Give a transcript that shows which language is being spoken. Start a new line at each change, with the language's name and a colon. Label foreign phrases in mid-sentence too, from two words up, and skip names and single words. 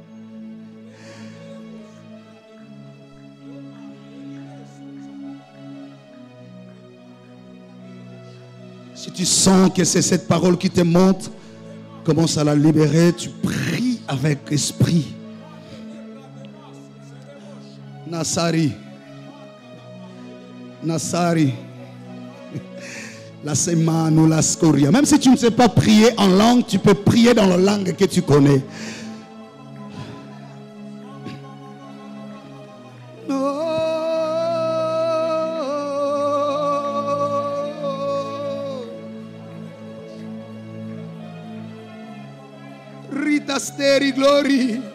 French: Si tu sens que c'est cette parole qui te monte, commence à la libérer, tu pries avec esprit. Nasari. Nasari. La semano, la scoria. Même si tu ne sais pas prier en langue, tu peux prier dans la langue que tu connais. Steri glory.